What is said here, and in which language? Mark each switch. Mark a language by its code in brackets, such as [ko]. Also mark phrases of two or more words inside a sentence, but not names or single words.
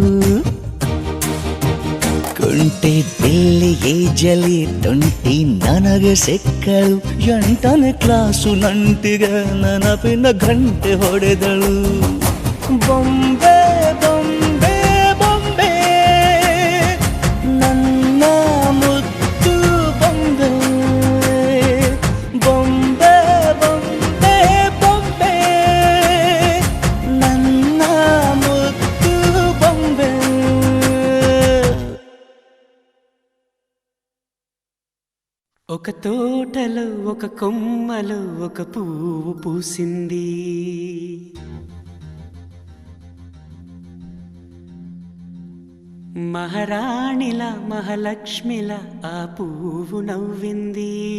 [kn] ಕುಂಟೆ ಬಿಲ್ಲಿಗೆ ಜಲಿ ತುಂಟಿ ನನಗೆ ಸಿಕ್ಕಳು 8ನೇ ಕ್ಲಾಸು ನಂಟಿಗೆ ನೆನಪಿನ ಗಂಟೆ ಹೊಡೆದಳು ಬೊಂಬೆ ಬೊಂಬೆ ಬೊಂಬೆ ನನ್ನ ಮುದ್ದು ಬೊಂಬೆ ಬೊಂಬೆ ಬೊಂಬೆ ಬೊಂಬೆ ನನ್ನ ಮುದ್ದು ಬೊಂಬೆ. [te] ఒక తోటలో ఒక కొమ్మలో ఒక పువ్వు పూసింది మహారాణిలా మహాలక్ష్మిలా ఆ పువ్వు నవ్వింది